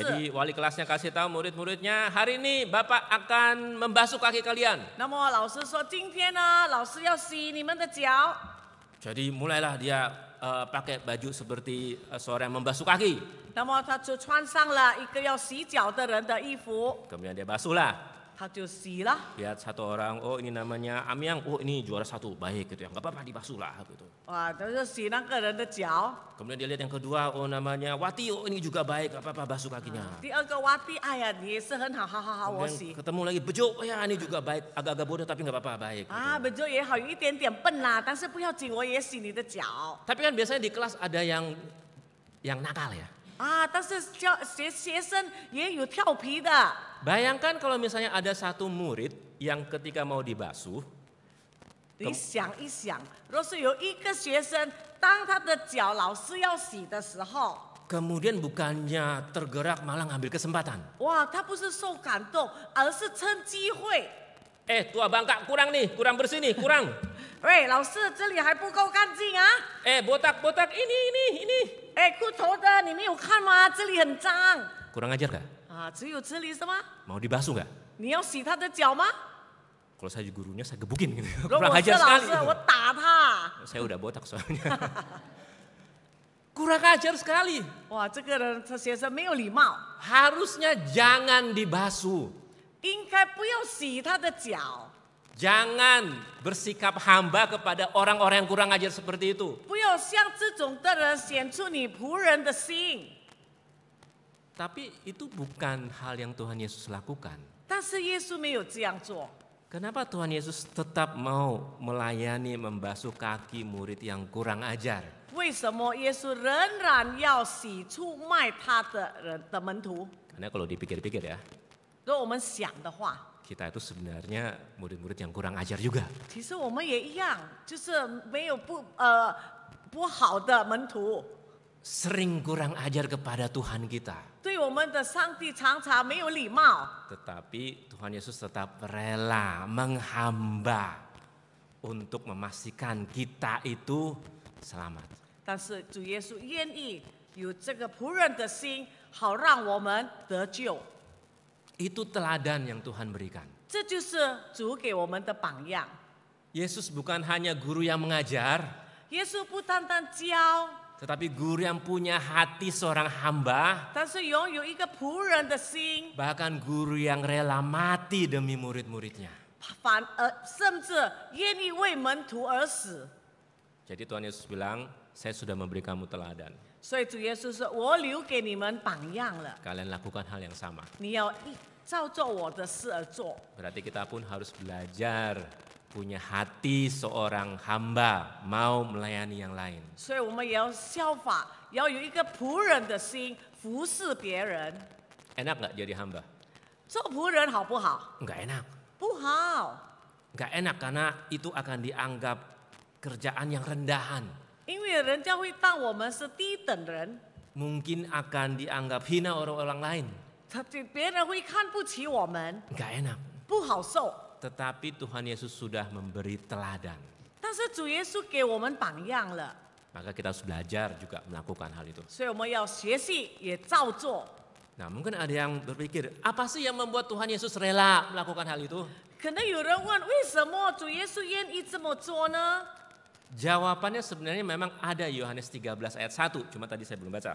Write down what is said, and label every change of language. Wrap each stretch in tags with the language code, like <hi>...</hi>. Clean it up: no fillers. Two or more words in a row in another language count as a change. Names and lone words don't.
<id>Jadi wali kelasnya kasih tahu murid-muridnya, hari ini Bapak akan membasuh kaki kalian.</id> <zh>那么老师说，今天呢，老师要洗你们的脚。</zh> <id>Jadi mulailah dia pakai baju seperti seorang yang membasuh kaki.</id> <zh>那么他就穿上了一个要洗脚的人的衣服，</zh> <id>Kemudian dia basuhlah.</id> <zh>他就洗了。</zh> <id>Lihat satu orang, oh ini namanya Amyang, oh ini juara satu, baik gitu ya, nggak apa-apa dibasuhlah gitu.</id> <zh>哇，他就洗那个人的脚。</zh> <id>Kemudian dia lihat yang kedua, oh namanya Wati, oh ini juga baik, nggak apa-apa basuh kakinya.</id> <zh>第二个挖地，哎呀，你也是很好，好好好，我</zh> <id>Kemudian</id> <zh>洗。</zh> <id>ketemu lagi Bejo, oh ya ini juga baik, agak-agak bodoh tapi nggak apa-apa, baik. Gitu.</id> <zh>啊，本就也好，有一点点笨啦，但是不要紧，我也洗你的脚。</zh> <id>Tapi kan biasanya di kelas ada yang nakal ya.</id> <zh>啊，但是学生也有调皮的。</zh> <id>Bayangkan kalau misalnya ada satu murid yang ketika mau dibasuh,</id> <zh>你想一想，若是有一个学生，当他的脚老师要洗的时候，</zh> <id>kemudian bukannya tergerak malah ngambil kesempatan.</id> <zh>哇，他不是受感动，而是趁机会，</zh> <id>tua bangka kurang nih, kurang bersih nih, kurang.</id> <zh>喂，老师，这里还不够干净啊！</zh> <id>Botak-botak ini.</id> <zh>哎，裤头的，你没有看吗？这里很脏</zh> <id>Kurang ajar gak?</id> <zh>啊！只有这里是吗？</zh> <id>Mau dibasuh gak?</id> <zh>你要洗他的脚吗？</zh> <id>Kalau saya gurunya saya gebukin gitu.</id> <zh>如果</zh> <id>Kurang</id> <zh>我是</zh> <id>ajar</id> <zh>老</zh> <id>sekali.</id> <zh>师，我打他。</zh> <id>Saya udah botak soalnya. Kurang ajar sekali.</id> <zh>哇，这个人这学生没有礼貌，</zh> <id>Harusnya jangan dibasuh.</id> <zh>应该不要洗他的脚，</zh> <id>Jangan bersikap hamba kepada orang-orang yang kurang ajar seperti itu.</id> <zh>不要像这种的人显出你仆人的心。</zh> <id>Tapi itu bukan hal yang Tuhan Yesus lakukan.</id> <zh>但是耶稣没有这样做，</zh> <id>Kenapa Tuhan Yesus tetap mau melayani membasuh kaki murid yang kurang ajar?</id> <zh>为什么耶稣仍然要洗出卖他的人的门徒？</zh> <id>Karena kalau dipikir-pikir ya,</id> <zh>如果我们想的话，</zh> <id>kita itu sebenarnya murid-murid yang kurang ajar juga.</id> <zh>其实我们也一样，就是没有不好的门徒。</zh> <id>Sering kurang ajar kepada Tuhan kita.</id> <zh>对我们的上帝常常没有礼貌，</zh> <id>Tetapi Tuhan Yesus tetap rela menghamba untuk memastikan kita itu selamat.</id> <zh>但是主耶稣愿意有这个仆人的心，好让我们得救。</zh> <id>Itu teladan yang Tuhan berikan.</id> <zh>这就是主给我们的榜样。</zh> <id>Yesus bukan hanya guru yang mengajar,</id> <zh>耶稣不单单教，</zh> <id>tetapi guru yang punya hati seorang hamba,</id> <zh>但是拥有一个仆人的心，</zh> <id>bahkan guru yang rela mati demi murid-muridnya.</id> <zh>甚至愿意为门徒而死。</zh> <id>Jadi Tuhan Yesus bilang, saya sudah memberi kamu teladan.</id> <zh>所以主耶稣说：“我留给你们榜样了，</zh> <id>Kalian lakukan hal yang sama.</id> <zh>你要照做我的事而做。”</zh> <id>Berarti kita pun harus belajar punya hati seorang hamba mau melayani yang lain.</id> <zh>所以我们也要效法，要有一个仆人的心，服侍别人。</zh> <id>Enak nggak jadi hamba?</id> <zh>做仆人好不好？</zh> <id>Nggak enak.</id> <zh>不好，</zh> <id>Nggak enak karena itu akan dianggap kerjaan yang rendahan.</id> <zh>因为人家会当我们是低等人，</zh> <id>Mungkin akan dianggap hina orang-orang lain.</id> <zh>别人会看不起我们，</zh> <id>Nggak enak.</id> <zh>不好受。</zh> <id>Tetapi Tuhan Yesus sudah memberi teladan.</id> <zh>但是主耶稣给我们榜样了，</zh> <id>Maka kita harus belajar juga melakukan hal itu.</id> <zh>所以我们要学习也照做。</zh> <id>Nah, mungkin ada yang berpikir, apa sih yang membuat Tuhan Yesus rela melakukan hal itu?</id> <zh>可能有人问，为什么主耶稣愿意这么做呢？</zh> <id>Jawabannya sebenarnya memang ada Yohanes 13 ayat 1, cuma tadi saya belum baca.</id>